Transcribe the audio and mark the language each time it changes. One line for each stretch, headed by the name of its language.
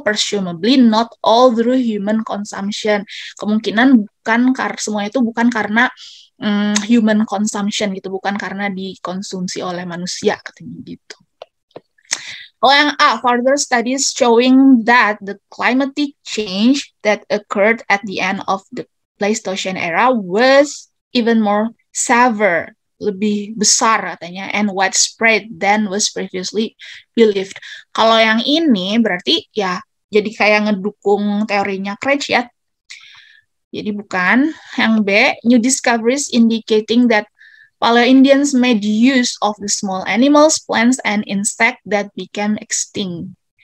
English: Presumably not all through human consumption.
Indonesian: Kemungkinan bukan semua itu bukan karena human consumption gitu, bukan karena dikonsumsi oleh manusia, katanya gitu.
English: Oh, yang A, further studies showing that the climatic change that occurred at the end of the Pleistocene era was even more severe,
Indonesian: lebih besar katanya,
English: and widespread than was previously believed.
Indonesian: Kalau yang ini berarti ya jadi kayak ngedukung teorinya Craig ya. Jadi bukan.
English: Yang B, new discoveries indicating that Paleo-Indians made use of the small animals, plants, and insects that became extinct.